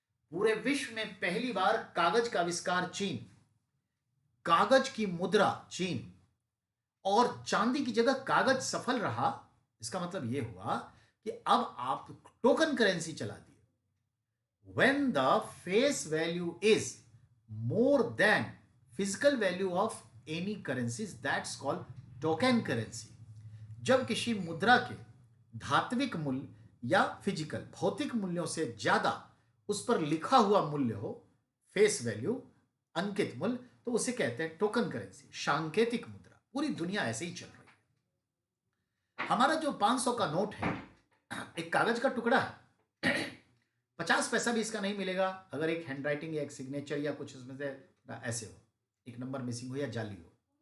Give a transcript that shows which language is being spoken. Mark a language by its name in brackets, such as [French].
[Hindi] पूरे विश्व में पहली बार कागज का आविष्कार चीन, कागज की मुद्रा चीन, और चांदी की जगह कागज सफल रहा। इसका मतलब यह हुआ कि अब आप टोकन करेंसी चला दिए। [English] when the face value is more than physical value of any currencies, that's called token currency। [Hindi] जब किसी मुद्रा के धात्विक मूल्य या फिजिकल भौतिक मूल्यों से ज्यादा उस पर लिखा हुआ मूल्य हो, फेस वैल्यू, अंकित मूल्य, तो उसे कहते हैं टोकन करेंसी, सांकेतिक मुद्रा। पूरी दुनिया ऐसे ही चल रही है। हमारा जो 500 का नोट है एक कागज का टुकड़ा है, 50 पैसा भी इसका नहीं मिलेगा अगर एक हैंड राइटिंग या एक सिग्नेचर या कुछ उसमें से ऐसे हो, एक नंबर मिसिंग हो या जाली हो।